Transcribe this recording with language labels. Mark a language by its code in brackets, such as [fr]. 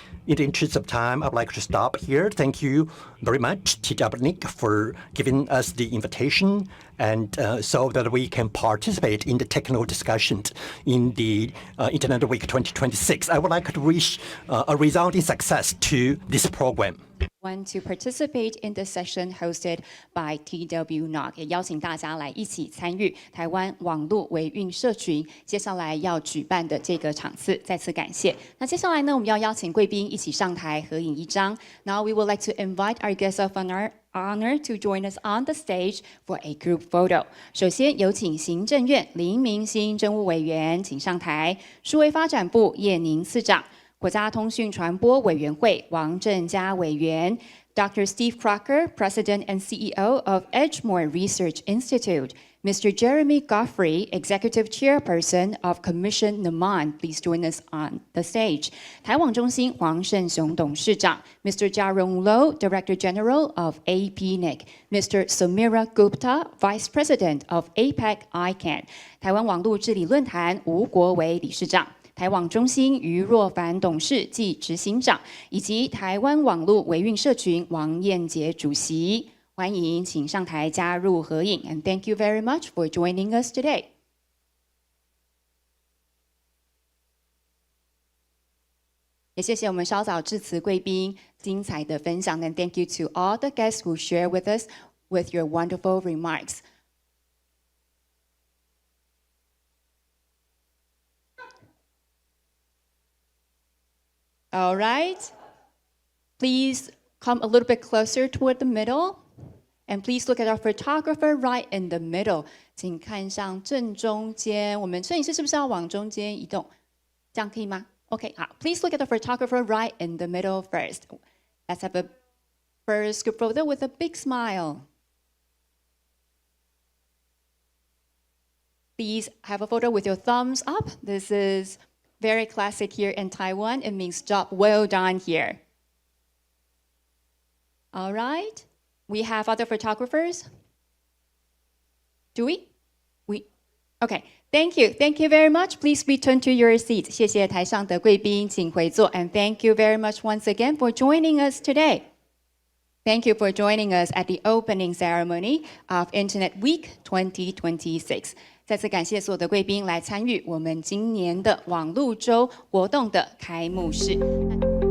[en] In the interest of time, I'd like to stop here. Thank you very much, TWNOC, for giving us the invitation and so that we can participate in the technical discussions in the Internet Week 2026. I would like to wish a resounding success to this program. Want to participate in the session hosted by TWNOC， [zh] 也邀请大家来一起参与台湾网络维运社群接下来要举办的这个场次，再次感谢。那接下来呢，我们要邀请贵宾一起上台合影一张。 [en] Now we would like to invite our guests of honor to join us on the stage for a group photo. [zh] 首先有请行政院林明欣政务委员请上台，数位发展部叶宁次长。国家通讯传播委员会王正嘉委员、 [en] Dr. Steve Crocker, President and CEO of Edgemoor Research Institute. Mr. Jeremy Godfrey, Executive Chairperson of Commission Naman, please join us on the stage. [zh] 台网中心黄胜雄董事长 Mr. [en] Jiarong Lo, Director General of APNIC, Mr. Samira Gupta, Vice President of APEC ICANN, [zh] 台湾网络治理论坛吴国维理事长。台网中心于若凡董事暨执行长，以及台湾网络维运社群王燕杰主席，欢迎请上台加入合影。 [en] And thank you very much for joining us today. [zh] 也谢谢我们稍早致辞贵宾精彩的分享。 [en] And thank you to all the guests who share with us with your wonderful remarks. All right. Please come a little bit closer toward the middle. And please look at our photographer right in the middle. [zh] 请看向正中间。我们摄影师是不是要往中间移动？这样可以吗？OK， 好。 [en] Please look at the photographer right in the middle first. Let's have a first group photo with a big smile. Please have a photo with your thumbs up. This is very classic here in Taiwan. It means job well done here. All right. We have other photographers. Do we? Okay. Thank you. Thank you very much. Please return to your seats. [zh] 谢谢台上的贵宾，请回座。 [en] And thank you very much once again for joining us today. Thank you for joining us at the opening ceremony of Internet Week 2026. [zh] 再次感谢所有的贵宾来参与我们今年的网络周活动的开幕式。